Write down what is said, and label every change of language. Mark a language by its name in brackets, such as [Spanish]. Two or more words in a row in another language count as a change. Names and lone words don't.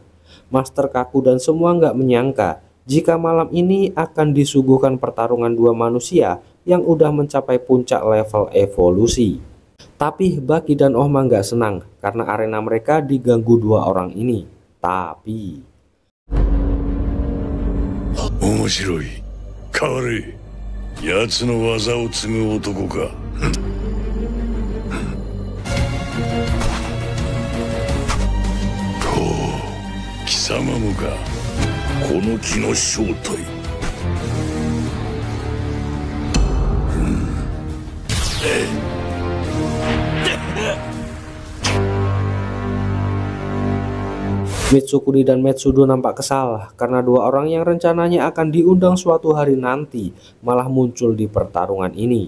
[Indonesian] Master Kaku dan semua gak menyangka jika malam ini akan disuguhkan pertarungan dua manusia yang udah mencapai puncak level evolusi. Tapi Baki dan Ohma gak senang karena arena mereka diganggu dua orang ini. Tapi [Japanese] 面白い。変われ。奴の技を継ぐ男か。ほう、貴様もか。この木の正体。 [Indonesian] Mitsukuri dan Metsudo nampak kesal karena dua orang yang rencananya akan diundang suatu hari nanti malah muncul di pertarungan ini.